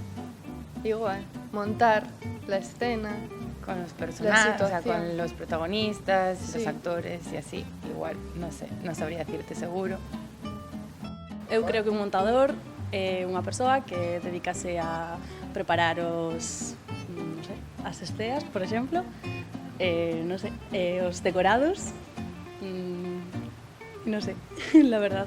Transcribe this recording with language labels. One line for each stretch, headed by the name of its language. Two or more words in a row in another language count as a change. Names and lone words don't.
Spanish: Igual, montar la escena. Con los personajes, o sea, situación. con los protagonistas, Sí. los actores y así. Igual, no sé,
Galician: non sabría decirte seguro. Eu creo que un montador é unha persoa que dedicase a preparar os, non sei, as esteas, por exemplo, non sei, os decorados, non sei,
Spanish: la verdad.